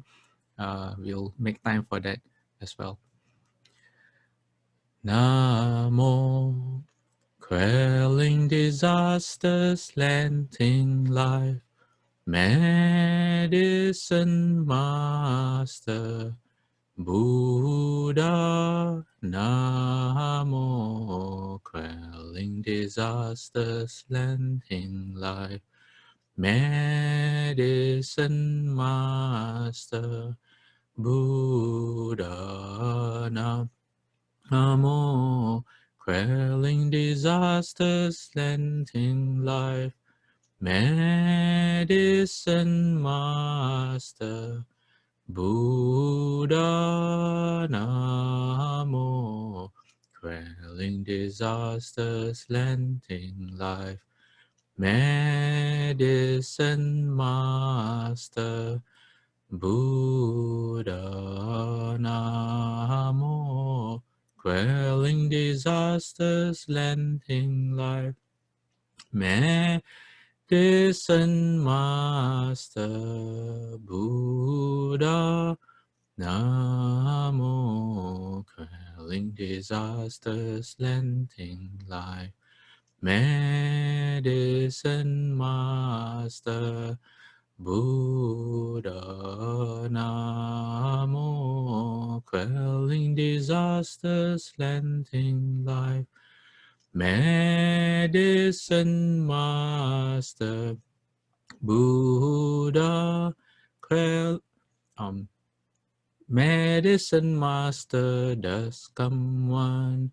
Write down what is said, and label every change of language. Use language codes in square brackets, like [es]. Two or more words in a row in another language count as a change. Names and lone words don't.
[en] We'll make time for that as well. Namo, quelling disasters, lengthening life, Medicine Master Buddha. Namo, quelling disasters, lengthening life, Medicine Master Buddha. Namo, quelling disasters, lengthening life, Medicine Master Buddha. Namo, quelling disasters, lengthening life, Medicine Master Buddha. Namo, quelling disasters, lengthening life, Medicine Master Buddha. Namo, quelling disasters, lengthening life, Medicine Master Buddha. Namo, quelling disasters, lengthening life, Medicine Master Buddha. Medicine Master does come one.